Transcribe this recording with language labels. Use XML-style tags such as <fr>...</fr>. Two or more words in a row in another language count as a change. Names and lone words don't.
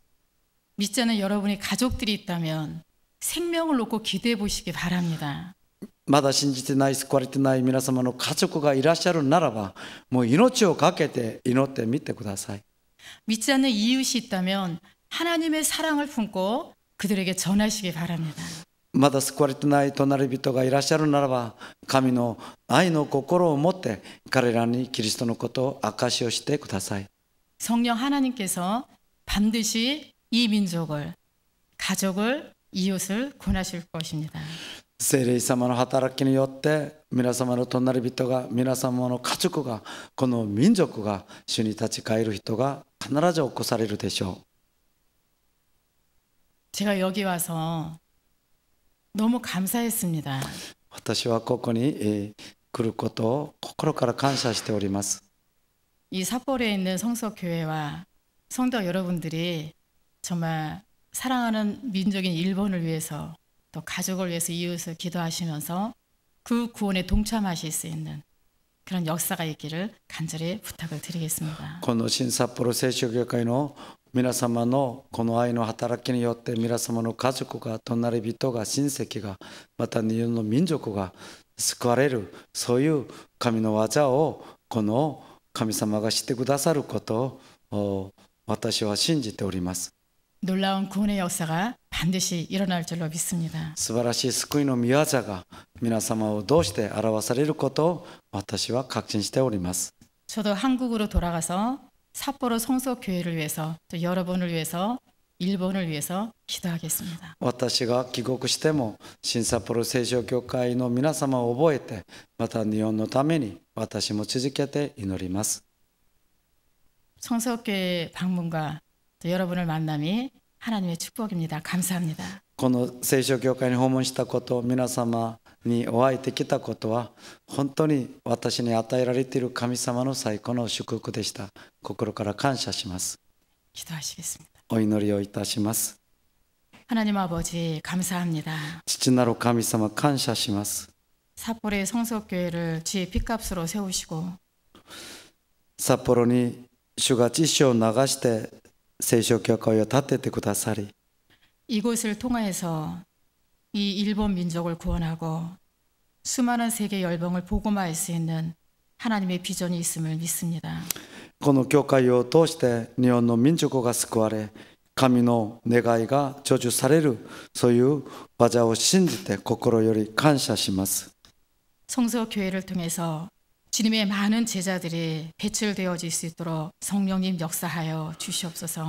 <ko>믿지 않는 여러분이 가족들이 있다면 생명을 놓고 기도해 보시기 바랍니다.</ko> <ja>まだ信じてない、救われてない皆様の家族がいらっしゃるならば、もう命を懸けて祈ってみてください。</ja> <ko>믿지 않는 이웃이 있다면 하나님의 사랑을 품고 그들에게 전하시기 바랍니다.</ko> <ja>まだ救われてない隣人がいらっしゃるならば、神の愛の心を持って彼らにキリストのことを証しをしてください。</ja> <ko>성령 하나님께서 반드시 이 민족을, 가족을, 이웃을 구원하실 것입니다.</ko> <ja>聖霊様の働きによって皆様の隣人が、皆様の家族が、この民族が主に立ち返る人が必ず起こされるでしょう。</ja> <ko>제가 여기 와서 너무 감사했습니다.</ko> <ja>私はここに来ることを心から感謝しております。</ja> <ko>이 삿포로에 있는 성서교회와 성도 여러분들이 정말 사랑하는 민족인 일본을 위해서 또 가족을 위해서 이웃을 기도하시면서 그 구원에 동참하실 수 있는 그런 역사가 있기를 간절히 부탁을 드리겠습니다.</ko> <ja>この新札幌聖書教会の皆様のこの愛の働きによって皆様の家族が、隣人が、親戚が、また日本の民族が救われる、そういう神の技をこの神様がしてくださることを私は信じております。</ja> <ko>놀라운 구원의 역사가 반드시 일어날 줄로 믿습니다.</ko> <ja>素晴らしい救いの御業が皆様をどうして表されることを私は確信しております。</ja> <ko>저도 한국으로 돌아가서 삿포로 성서교회를 위해서 또 여러분을 위해서 일본을 위해서 기도하겠습니다.</ko> <ja>私が帰国しても新札幌聖書教会の皆様を覚えて、また日本のために私も続けて祈ります。</ja> <ko>성서교회 방문과 또 여러분을 만남이 하나님의 축복입니다. 감사합니다.</ko> <ja>この聖書教会に訪問したこと、皆様にお会いできたことは本当に私に与えられている神様の最高の祝福でした。心から感謝します。</ja> <ko>기도하시겠습니다.</ko> <ja>お祈りをいたします。</ja> <ko>하나님 아버지 감사합니다.</ko> <ja>父なる神様、感謝します。</ja> <ko>삿포로의 성서교회를 주의 핏값으로 세우시고</ko> <ja>札幌に主が知識を流して聖書教会を建ててくださり、</ja> <ko>이곳을 통하여서 이 일본 민족을 구원하고 수많은 세계 열방을 복음화할 수 있는 하나님의 비전이 있음을 믿습니다.</ko> <ja>この教会を通して日本の民族が救われ、神の願いが成就される、そういう技を信じて心より感謝します。</ja> <ko>성서교회를 통해서 주님의 많은 제자들이 배출되어질 수 있도록 성령님 역사하여 주시옵소서.</ko>